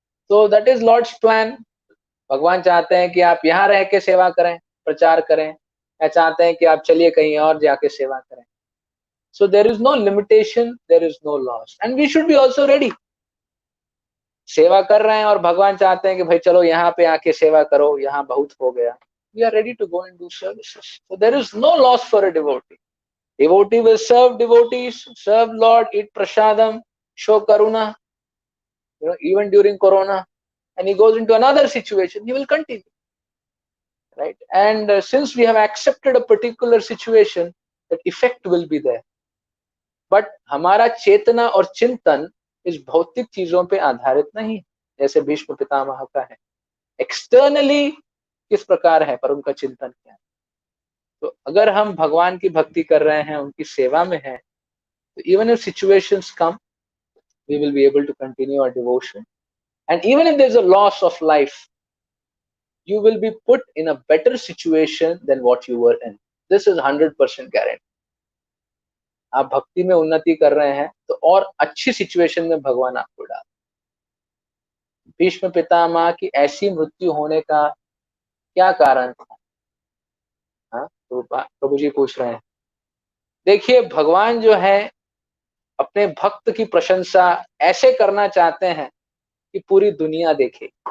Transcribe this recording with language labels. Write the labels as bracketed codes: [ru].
[hi] तो [en] That is Lord's plan. [hi] भगवान चाहते हैं कि आप यहाँ रह के सेवा करें, प्रचार करें, या चाहते हैं कि आप चलिए कहीं और जाके सेवा करें। [en] So there is no limitation, there is no loss, and we should be also ready. [hi] सेवा कर रहे हैं और भगवान चाहते हैं कि भाई चलो यहाँ पे आके सेवा करो, यहाँ बहुत हो गया, [en] We are ready to go and do services. So there is no loss for a devotee. Devotee will serve devotees, serve Lord, eat prasadam, show karuna, even during Corona. And he goes into another situation, he will continue, right? And since we have accepted a particular situation, that effect will be there. [hi] But हमारा चेतना और चिंतन इस भौतिक चीजों पे आधारित नहीं, जैसे भीष्म पितामह का है। एक्सटर्नली किस प्रकार है, पर उनका चिंतन क्या है। तो अगर हम भगवान की भक्ति कर रहे हैं, उनकी सेवा में हैं, तो [en] even if situations come, we will be able to continue our devotion. And even if there's a loss of life, you will be put in a better situation than what you were in. This is 100% guarantee. [hi] आप भक्ति में उन्नति कर रहे हैं तो और अच्छी सिचुएशन में भगवान आपको डाल। भीष्म पितामह की ऐसी मृत्यु होने का क्या कारण था? प्रभु जी पूछ रहे हैं। देखिए, भगवान जो है अपने भक्त की प्रशंसा ऐसे करना चाहते हैं कि पूरी दुनिया देखे।